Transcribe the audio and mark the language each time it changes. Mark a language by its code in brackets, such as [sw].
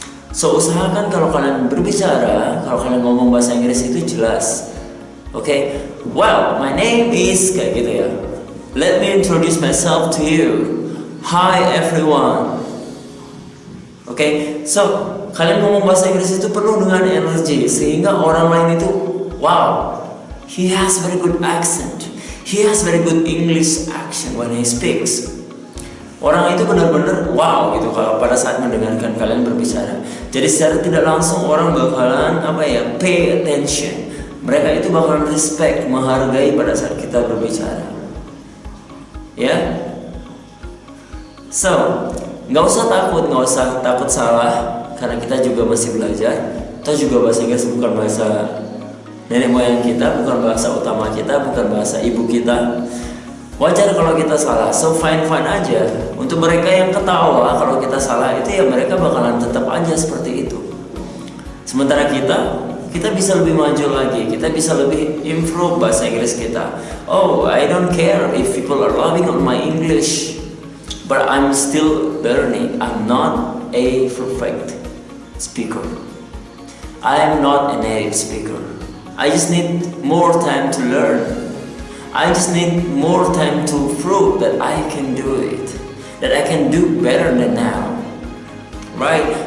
[id] So usahakan kalau kalian berbicara, kalau kalian ngomong bahasa Inggris itu jelas. [en] Oke, well, my name is [id] kayak gitu ya. [en] Let me introduce myself to you. Hi everyone. [id] Oke, so kalian ngomong bahasa Inggris itu penuh dengan energi sehingga orang lain itu, wow, [en] he has very good accent. He has very good English accent when he speaks. [id] Orang itu benar-benar wow gitu kalau pada saat mendengarkan kalian berbicara. Jadi secara tidak langsung orang bakalan [en] pay attention. [id] Mereka itu bakalan respect, menghargai pada saat kita berbicara. Ya. So, nggak usah takut salah karena kita juga masih belajar. Kita juga bahasa Inggris bukan bahasa nenek moyang kita, bukan bahasa utama kita, bukan bahasa ibu kita. Wajar kalau kita salah, so fine aja. Untuk mereka yang ketawa kalau kita salah itu ya mereka bakalan tetap aja seperti itu. Sementara kita bisa lebih maju lagi, kita bisa lebih improve bahasa Inggris kita. [en] Oh, I don't care if people are loving on my English, but I'm still learning. I'm not a perfect speaker. I am not a native speaker. I just need more time to learn. I just need more time to prove that I can do it, that I can do better than now, right?